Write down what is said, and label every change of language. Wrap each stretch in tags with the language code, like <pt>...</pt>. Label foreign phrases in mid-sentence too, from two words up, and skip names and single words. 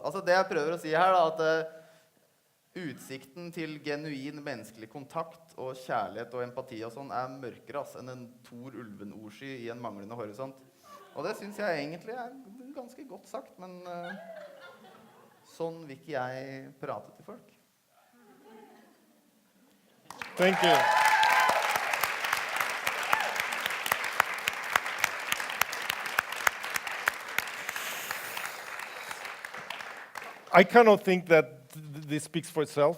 <no>Altså det jeg prøver å si her da, at utsikten til genuin menneskelig kontakt og kjærlighet og empati og sånn er mørkere enn en Thor Ulven-ordsky i en manglende horisont. Og det synes jeg egentlig er ganske godt sagt, men sånn vil ikke jeg prate til folk.</no> <en>Thank you. I kind of think that this speaks for itself.</en>